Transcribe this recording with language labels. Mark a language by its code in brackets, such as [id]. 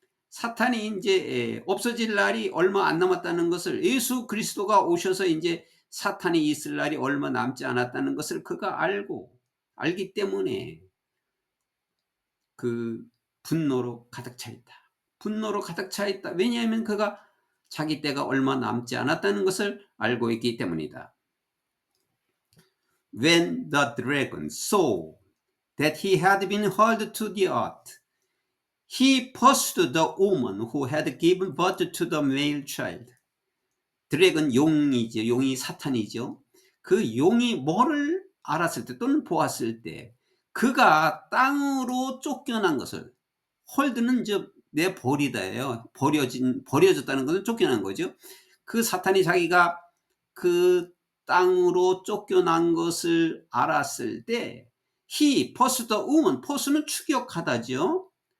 [ko] 사탄이 이제 없어질 날이 얼마 안 남았다는 것을, 예수 그리스도가 오셔서 이제 사탄이 있을 날이 얼마 남지 않았다는 것을 그가 알기 때문에 그 분노로 가득 차 있다. 분노로 가득 차 있다. 왜냐하면 그가 자기 때가 얼마 남지 않았다는 것을 알고 있기 때문이다. [en] When the dragon saw that he had been hurled to the earth, he pursued the woman who had given birth to the male child. [ko] 드래곤 용이죠. 용이 사탄이죠. 그 용이 뭐를 알았을 때 또는 보았을 때 그가 땅으로 쫓겨난 것을, 홀드는 내버리다예요. 버려졌다는 것은 쫓겨난 거죠. 그 사탄이 자기가 그 땅으로 쫓겨난 것을 알았을 때 [en] he pursued the woman, [ko] pursue는 추격하다죠.